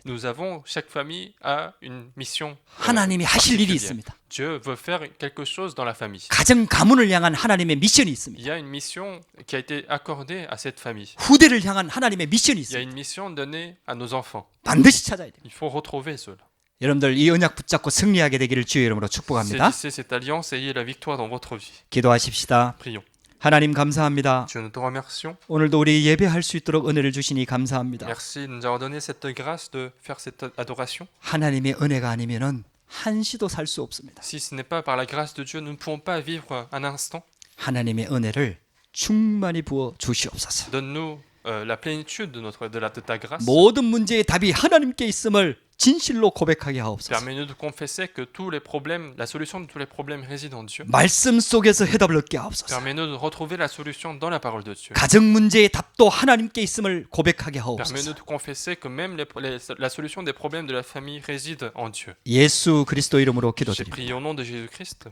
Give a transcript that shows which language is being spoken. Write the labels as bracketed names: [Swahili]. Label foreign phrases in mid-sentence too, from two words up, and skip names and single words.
[French] nous avons, chaque famille a une mission. [Korean] 하나님이 하실 일이 [French] particulière. [Korean] 있습니다. [French] Dieu veut faire quelque chose dans la famille. [Korean] 가정 가문을 향한 하나님의 미션이 있습니다. [French] Il y a une mission qui a été accordée à cette famille. [Korean] 후대를 향한 하나님의 미션이 [French] Il y a [Korean] 있습니다. [French] une mission donnée à nos enfants. [Korean] 반드시 찾아야 돼요. [French] Il faut retrouver cela. [Korean] 여러분들 이 언약 붙잡고 승리하게 되기를 주의 이름으로 축복합니다. [French] Saisissez cette alliance et ayez la victoire dans votre vie. [Korean] 기도하십시다. [French] Prions. [Korean] 하나님 감사합니다. [French] Dieu, nous te remercions. [Korean] 오늘도 우리 예배할 수 있도록 은혜를 주시니 감사합니다. [French] Merci de nous avoir donné cette grâce de faire cette adoration. [Korean] 하나님의 은혜가 아니면은 한시도 살 수 없습니다. [French] Si ce n'est pas par la grâce de Dieu, nous ne pouvons pas vivre un instant. [Korean] 하나님의 은혜를 충만히 부어 주시옵소서. [French] Donne-nous la plénitude de ta grâce. [Korean] 모든 문제의 답이 하나님께 있음을 진실로 고백하게 하옵소서. [French] Permets-nous de confesser que tous les problèmes, la solution de tous les problèmes réside en Dieu. [Korean] 말씀 속에서 해답을 얻게 하옵소서. [French] Permets-nous de retrouver la solution dans la parole de Dieu. [Korean] 가정 문제의 답도 하나님께 있음을 고백하게 [French] Permets-nous [Korean] 하옵소서. [French] de confesser que même la solution des problèmes de la famille réside en Dieu. [Korean] 예수 그리스도 이름으로 [French] J'ai [Korean] 기도드립니다. [French] prié au nom de Jésus-Christ.